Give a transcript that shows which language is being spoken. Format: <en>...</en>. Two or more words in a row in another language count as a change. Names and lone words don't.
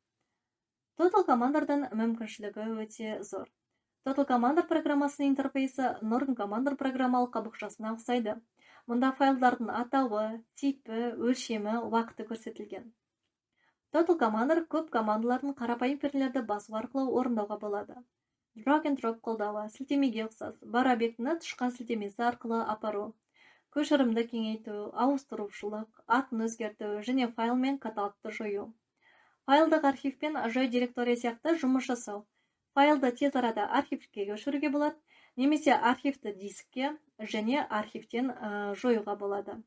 <kk>Total Commander'дан мүмкіншілігі өте зор. Total Commander программасының интерфейсі Norton Commander программалық қабықшасына ұқсайды. Мұнда файлдардың атауы, типі, өлшемі, уақыты көрсетілген. Total Commander көп командалардың қарапайым пернелерді басу арқылы орындауға болады.</kk> <en>Drag and drop</en> <kk>қолдауы, сілтемеге ұқсас, бар объектіні тышқан сілтемесі арқылы апару, көшірімді кеңейту, ауыстырушылық, атын өзгерту және файл мен каталогты жою. Файлдық архивпен жай директория сияқты жұмыс жасау. Файлды тез арада архивке көшіруге болады, немесе архивті дискке және архивтен жоюға болады.</kk>